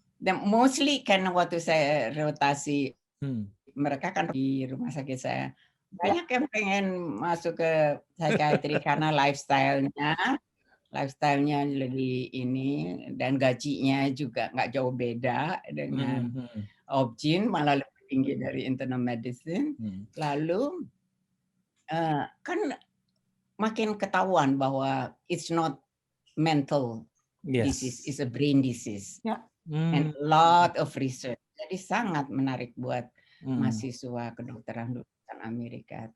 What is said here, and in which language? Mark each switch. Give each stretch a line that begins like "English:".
Indonesian: Dan mostly karena waktu saya rotasi, mereka kan di rumah sakit saya, banyak yang pengen masuk ke psikiatri karena lifestyle-nya lebih ini, dan gajinya juga nggak jauh beda dengan Obgyn, malah lebih tinggi dari internal medicine. Lalu kan makin ketahuan bahwa
English: it's not mental disease, it's a brain disease. And a lot of research.
Indonesian: Jadi sangat menarik buat mahasiswa kedokteran lulusan Amerika.